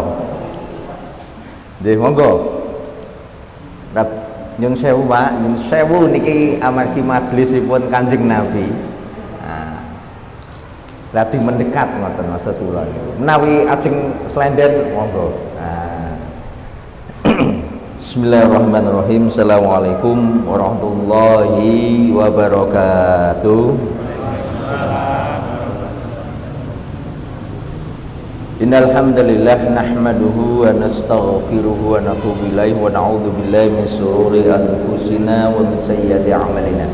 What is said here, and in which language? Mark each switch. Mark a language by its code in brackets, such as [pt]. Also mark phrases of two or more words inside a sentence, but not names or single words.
[jv] Nggih, monggo. Nyun sewu, Pak, nyun sewu niki amargi majelisipun Kanjeng Nabi. [id] Lagi mendekat [jv] ngoten maksud kula niku. Menawi ajeng slenden monggo. [ar] Bismillahirrahmanirrahim. السلام عليكم ورحمة الله وبركاته. إن الحمد لله نحمده ونستغفره ونتوب إليه ونعوذ بالله من شرور أنفسنا ومن سيئات أعمالنا.